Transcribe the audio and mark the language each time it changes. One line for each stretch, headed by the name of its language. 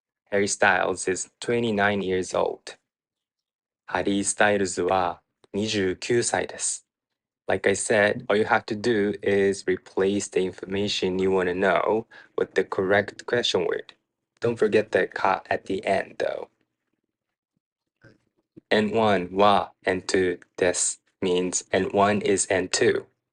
English: Harry Styles is 29 years old.
Japanese: ハリー・スタイルズは29歳です。
English: Like I said, all you have to do is replace the information you want to know with the correct question word. Don't forget the ka at the end though. N1 wa N2 des means N1 is N2.